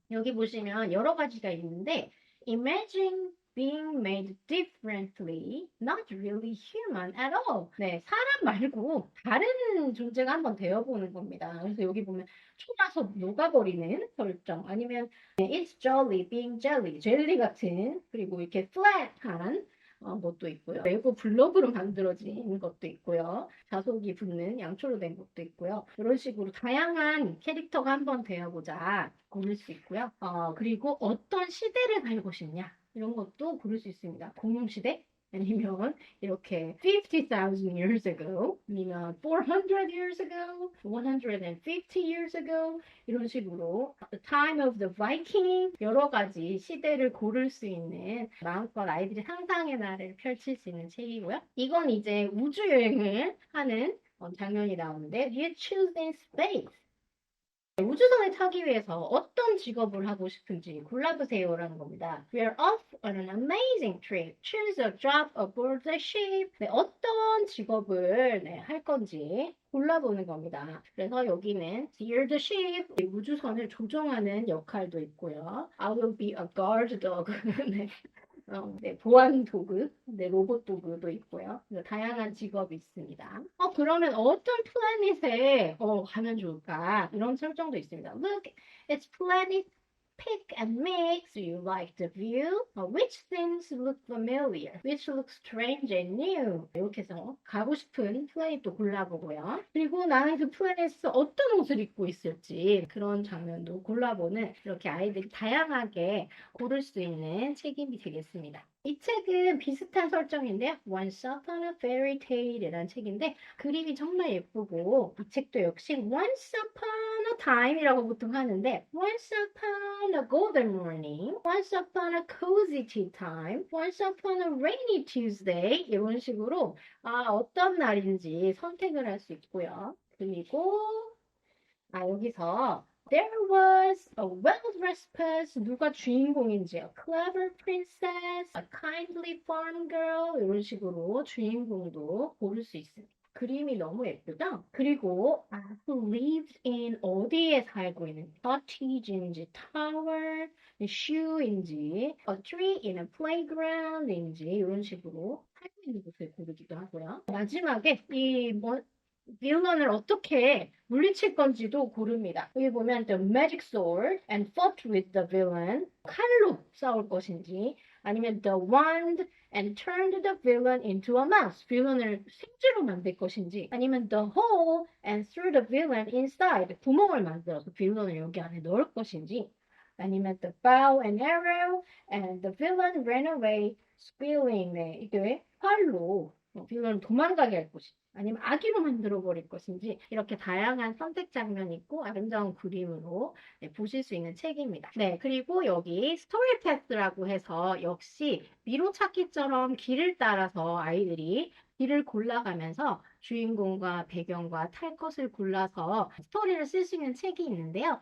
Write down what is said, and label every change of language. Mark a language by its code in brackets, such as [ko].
[ko] 여기 보시면 여러 가지가 있는데 [en] Imagine being made differently, not really human at all. [ko] 네, 사람 말고 다른 존재가 한번 되어보는 겁니다. 그래서 여기 보면 초가서 녹아버리는 설정, 아니면 [en] It's jolly being jelly, [ko] 젤리 같은, 그리고 이렇게 flat한 것도 있고요. 레고 블록으로 만들어진 것도 있고요. 자석이 붙는 양초로 된 것도 있고요. 이런 식으로 다양한 캐릭터가 한번 되어보자 고를 수 있고요. 그리고 어떤 시대를 살고 싶냐 이런 것도 고를 수 있습니다. 공룡시대 아니면 이렇게 [en] 50,000 years ago [ko] 아니면 [en] 400 years ago, 150 years ago [ko] 이런 식으로 [en] The time of the Viking [ko] 여러 가지 시대를 고를 수 있는 마음껏 아이들이 상상의 나래를 펼칠 수 있는 책이고요. 이건 이제 우주여행을 하는 장면이 나오는데 [en] You choose in space. [ko] 우주선을 타기 위해서 어떤 직업을 하고 싶은지 골라보세요라는 겁니다. [en] We're off on an amazing trip. Choose a job aboard the ship. [ko] 네, 어떤 직업을 할 건지 골라보는 겁니다. 그래서 여기는 [en] steer the ship. [ko] 우주선을 조종하는 역할도 있고요. [en] I will be a guard dog. [ko] 네. 네, 보안 도구, 네, 로봇 도구도 있고요. 다양한 직업이 있습니다. 그러면 어떤 플래닛에 가면 좋을까? 이런 설정도 있습니다. [en] Look, it's planet pick and mix. Do you like the view? Which things look familiar? Which look strange and new? [ko] 이렇게 해서 가고 싶은 플래닛도 골라보고요. 그리고 나는 그 플래닛에서 어떤 옷을 입고 있을지 그런 장면도 골라보는 이렇게 아이들이 다양하게 고를 수 있는 책이 되겠습니다. 이 책은 비슷한 설정인데요. [en] Once Upon a Fairy Tale이라는 [ko] 책인데 그림이 정말 예쁘고 이 책도 역시 [en] Once Upon a Time이라고 보통 하는데 Once Upon a Golden Morning, Once Upon a Cozy Tea Time, Once Upon a Rainy Tuesday [ko] 이런 식으로 어떤 날인지 선택을 할 수 있고요. 그리고 여기서 [en] There was a well-dressed person. [ko] 누가 주인공인지, [en] a clever princess, a kindly farm girl [ko] 이런 식으로 주인공도 고를 수 있습니다. 그림이 너무 예쁘죠? 그리고 [en] who lives in [ko] 어디에 살고 있는 cottage인지 tower, shoe인지 [en] a tree in a playground [ko] 인지 이런 식으로 살고 있는 곳을 고르기도 하고요. 마지막에 빌런을 어떻게 물리칠 건지도 고릅니다. 여기 보면 [en] the magic sword and fought with the villain [ko] 칼로 싸울 것인지 아니면 [en] the wand and turned the villain into a mouse. [ko] 빌런을 생쥐로 만들 것인지 아니면 [en] the hole and threw the villain inside. [ko] 구멍을 만들어서 빌런을 여기 안에 넣을 것인지 아니면 [en] the bow and arrow and the villain ran away squealing. [ko] 네, 이게 활로 빌런을 도망가게 할 것인지 아니면 아기로 만들어 버릴 것인지 이렇게 다양한 선택 장면이 있고 아름다운 그림으로 보실 수 있는 책입니다. 네, 그리고 여기 스토리 패스라고 해서 역시 미로 찾기처럼 길을 따라서 아이들이 길을 골라가면서 주인공과 배경과 탈 것을 골라서 스토리를 쓸 수 있는 책이 있는데요.